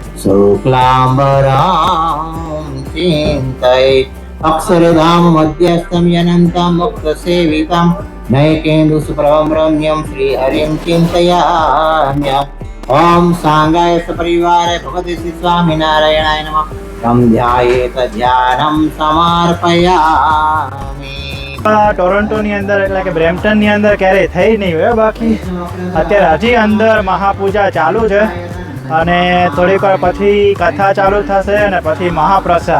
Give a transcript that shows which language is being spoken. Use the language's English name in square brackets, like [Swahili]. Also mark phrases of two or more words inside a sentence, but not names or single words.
[Sanskrit] शुक्लाम्बरां चिन्तये अक्षरधाम मध्यस्थं यनन्तं मुक्तसेवितं नैकेन्दुसुप्रभं रम्यं श्रीहरिं चिन्तयाम्यहम् ओम सांगाय सपरिवाराय भगवते श्री स्वामिनारायणाय नमः तं ध्यायेत ध्यानं समर्पयामि। [Gujarati] ટોરોન્ટો ની અંદર એટલે કે બ્રેમ્પટન ની અંદર ક્યારેય થઈ નહીં હોય બાકી અત્યારે હજી અંદર મહાપૂજા ચાલુ છે અને થોડીક વાર પછી કથા ચાલુ થશે અને પછી મહાપ્રસાદ.